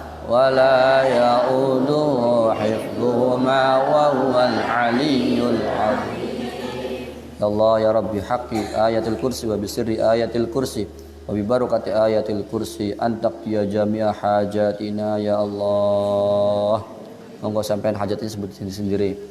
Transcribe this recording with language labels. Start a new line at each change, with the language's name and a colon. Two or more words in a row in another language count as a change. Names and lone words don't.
Arabic: ولا يؤوده حفظهما وهو العلي العظيم. يا الله يا رب بحق آية الكرسي وبسر آية الكرسي وببركة آية الكرسي أن تقضي جميع حاجاتنا يا الله.
Javanese: Monggo sampean
Indonesian: hajatnya sebut sendiri.